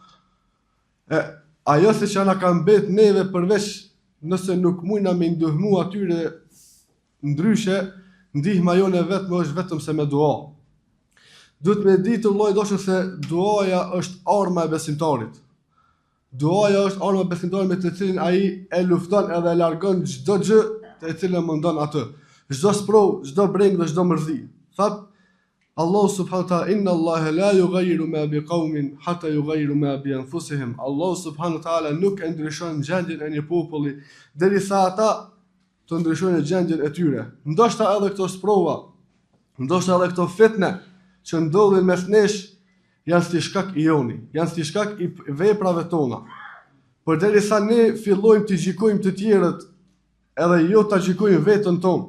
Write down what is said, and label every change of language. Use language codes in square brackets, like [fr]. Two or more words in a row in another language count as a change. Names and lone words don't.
[sq] Ajo se që na ka mbet neve përveç nëse nuk mujna me ndihmu atyre ndryshe, ndihma jone vetëm është vetëm se me dua. Duhet me ditë vëllai dashur se duaja është arma e besimtarit. Duaja është arma besimtare me të cilin ai e lufton edhe e largon çdo gjë të cilën mundon atë. Çdo sprov, çdo breng dhe çdo mërzi. [ar] Thot الله سبحانه وتعالى إن الله لا يغير ما بقوم حتى يغيروا ما بأنفسهم. الله سبحانه وتعالى [sq] nuk e ndryshon gjendjen e një populli derisa ata të ndryshojnë gjendjen e tyre. Ndoshta edhe këto sprova, ndoshta edhe këto fitne që ndodhin mes nesh janë si shkak i joni, janë si shkak i veprave tona. Përderisa ne fillojmë të gjykojmë të tjerët, edhe jo ta gjykojmë veten tonë.